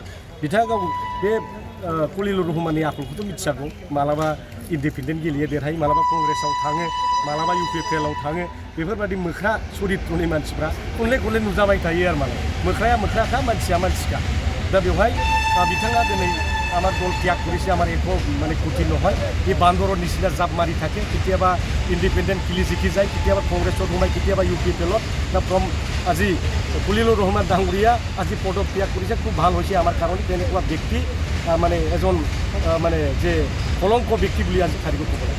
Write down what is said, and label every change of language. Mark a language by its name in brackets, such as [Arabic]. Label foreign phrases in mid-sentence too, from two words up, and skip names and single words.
[Bodo] बिथाङा गाव बे खलिलुर रहमाननि आखलखौथ' मिथियागौ। मालाबा इन्डिपेन्डेन्ट गेलेयो देरहायो, मालाबा कंग्रेसाव थाङो, मालाबा इउपिपिएलआव थाङो। बेफोरबायदि मोख्रा सरित्रनि मानसिफ्रा खनले खनले नुजाबाय थायो आरो मालाय। मोख्राया मोख्राखा, मानसिया मानसिखा। दा बेवहाय बिथाङा दिनै [Assamese] আমার দল ত্যাগ করেছে, আমার একো মানে ক্ষতি নহয়। এই বান্দৰৰ নিচিনা জাপ মাৰি থাকে, কেতিয়াবা ইণ্ডিপেণ্ডেণ্ট খেলি জিকি যায়, কেতিয়াবা কংগ্ৰেছত সোমায়, কেতিয়াবা ইউপিপিএলত। ফ্ৰম আজি খলিলুৰ ৰহমান ডাঙৰীয়া আজি পদত্যাগ কৰিছে, খুব ভাল হৈছে আমাৰ কাৰণে। তেনেকুৱা ব্যক্তি মানে এজন মানে যে কলংক ব্যক্তি বুলি আজি তাৰিখত ক'ব লাগে।